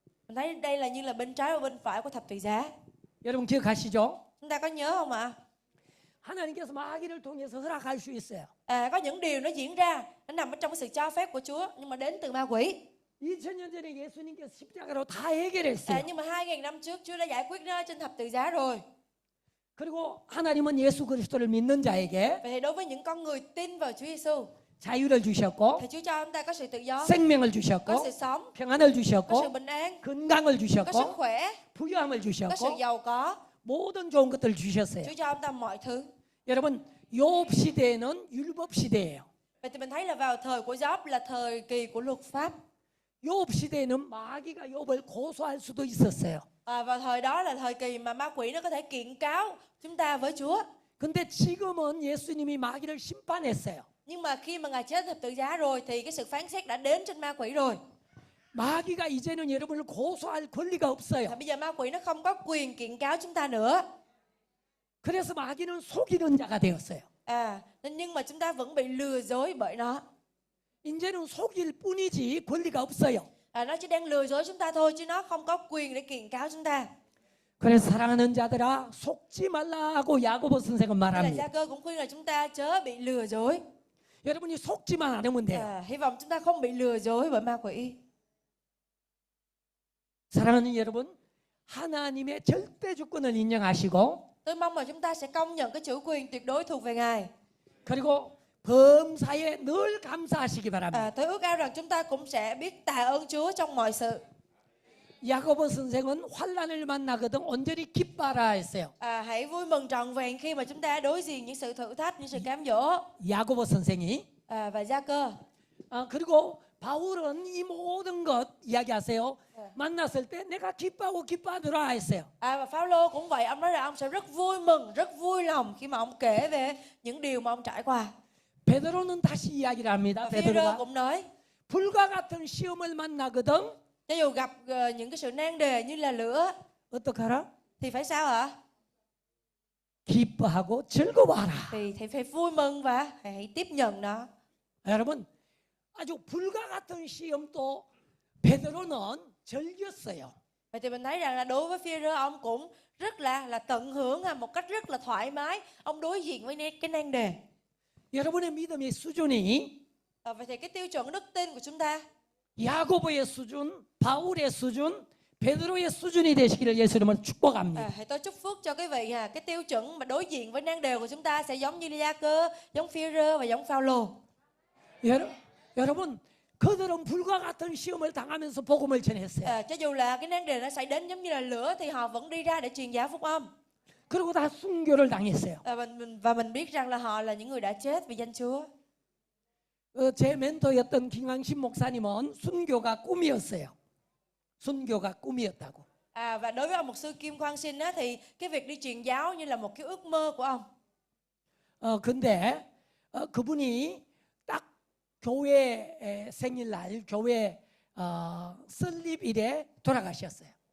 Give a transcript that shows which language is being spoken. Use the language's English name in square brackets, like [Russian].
[Vietnamese] Mình thấy đây là như là bên trái và bên phải của thập tự giá. [Korean] 여러분 기억하시죠? [Vietnamese] Chúng ta có nhớ không ạ? [Korean] 하나님께서 마귀를 통해서 허락할 수 있어요. [Vietnamese] Có những điều nó diễn ra, nó nằm ở trong cái sự cho phép của Chúa nhưng mà đến từ ma quỷ. [Korean] 2000년 전에 예수님께서 십자가로 다 해결했어요. [Vietnamese] Nhưng mà 2000 năm trước Chúa đã giải quyết nó trên thập tự giá rồi. [Korean] 그리고 하나님은 예수 그리스도를 믿는 자에게 [Vietnamese] Vậy thì đối với những con người tin vào Chúa Giêsu, [Korean] 자유를 주셨고 [Vietnamese] thì Chúa cho chúng ta có sự tự do, [Korean] 생명을 [Vietnamese] có [Korean] 주셨고 [Vietnamese] sự sống, [Korean] 평안을 [Vietnamese] có sự [Korean] 주셨고 [Vietnamese] bình an, [Korean] 건강을 [Vietnamese] có sức [Korean] 주셨고 [Vietnamese] khỏe, [Korean] 부유함을 [Vietnamese] có sự [Korean] 주셨고 [Vietnamese] giàu có. [Korean] 모든 좋은 것들을 주셨어요. [Vietnamese] Chúa cho chúng ta mọi thứ. [Korean] 여러분 욥 시대는 율법 시대예요. [Vietnamese] Vậy thì mình thấy là vào thời của Gióp là thời kỳ của luật pháp. [Korean] 욥 시대에는 마귀가 욥을 고소할 수도 있었어요. [Vietnamese] Vào thời đó là thời kỳ mà ma quỷ nó có thể kiện cáo chúng ta với Chúa. [Korean] 근데 지금은 예수님이 마귀를 심판했어요. [Vietnamese] Nhưng mà khi mà Ngài chết thập tự giá rồi thì cái sự phán xét đã đến trên ma quỷ rồi. [Korean] 마귀가 이제는 여러분을 고소할 권리가 없어요. [Vietnamese] Bây giờ ma quỷ nó không có quyền kiện cáo chúng ta nữa. [Korean] 그래서 마귀는 속이는 자가 되었어요. [Vietnamese] Nhưng mà chúng ta vẫn bị lừa dối bởi nó. [Korean] 이제는 속일 뿐이지 권리가 없어요. [Vietnamese] Nó chỉ đang lừa dối chúng ta thôi chứ nó không có quyền để kiện cáo chúng ta. [Korean] 그래서 사랑하는 자들아 속지 말라고 야고보 선생은 [Vietnamese] Nên là [Korean] 말합니다. [Vietnamese] Gia Cơ cũng khuyên là chúng ta chớ bị lừa dối. [Korean] 여러분이 속지만 않으면 돼요. [Vietnamese] Hy vọng chúng ta không bị lừa dối bởi ma quỷ. [Korean] 사랑하는 여러분, 하나님의 절대 주권을 인정하시고 [Vietnamese] Tôi mong là chúng ta sẽ công nhận cái chủ quyền tuyệt đối thuộc về Ngài. [Korean] 그리고 범사에 늘 감사하시기 바랍니다. [Vietnamese] Tôi ước ao rằng chúng ta cũng sẽ biết tạ ơn Chúa trong mọi sự. [Korean] 야고보 선생은 환난을 만나거든 온전히 기뻐하라 했어요. [Vietnamese] Hãy vui mừng trọn vẹn khi mà chúng ta đối diện những sự thử thách, những sự cám dỗ. [Korean] 야고보 선생이 [Vietnamese] Và Gia Cơ. [Korean] 그리고 바울은 이 모든 것 이야기하세요. 만났을 때 내가 기뻐하고 기뻐하더라 했어요. [Vietnamese] Và Phao-lô cũng vậy, ông nói là ông sẽ rất vui mừng, rất vui lòng khi mà ông kể về những điều mà ông trải qua. [Korean] 베드로는 다시 이야기를 합니다. [Vietnamese] Phi-rơ [Korean] 베드로가 [Vietnamese] cũng nói, [Korean] 불과 같은 시험을 만나거든 [Vietnamese] cho dù gặp những cái sự nan đề như là lửa [Korean] 어떡하라? [Vietnamese] thì phải sao ạ? [Korean] 기뻐하고 즐거워하라. [Vietnamese] Thì phải vui mừng và hãy tiếp nhận nó. [Korean] 여러분 아주 불과 같은 시험도 베드로는 즐겼어요. [Vietnamese] Vậy thì mình thấy rằng là đối với Phi-rơ ông cũng rất là tận hưởng một cách rất là thoải mái. Ông đối diện với cái nan đề. [Korean] 여러분의 믿음의 수준이 [Vietnamese] Vậy thì cái tiêu chuẩn đức tin của chúng ta, [Korean] 야고보의 수준, 바울의 수준, 베드로의 수준이 되시기를 예수님은 축복합니다. [Vietnamese] Hãy tôi chúc phước cho quý vị cái tiêu chuẩn mà đối diện với nan đề của chúng ta sẽ giống như Gia Cơ, giống Phi-rơ và giống Phao-lô. [Korean] 여러분 그들은 불과 같은 시험을 당하면서 복음을 전했어요. [Vietnamese] Cho dù là cái nan đề nó xảy đến giống như là lửa thì họ vẫn đi ra để truyền giáo phúc âm. [Korean] 그리고 다 순교를 당했어요. [Vietnamese] Và mình biết rằng là họ là những người đã chết vì danh Chúa. [Korean] 제 멘토였던 김광신 목사님은 순교가 꿈이었어요. 순교가 꿈이었다고. [Vietnamese] Và đối với ông mục sư Kim Quang Sinh thì cái việc đi truyền giáo như là một cái ước mơ của ông. [Korean] 근데 그분이 딱 교회 생일날 교회 설립일에 돌아가셨어요.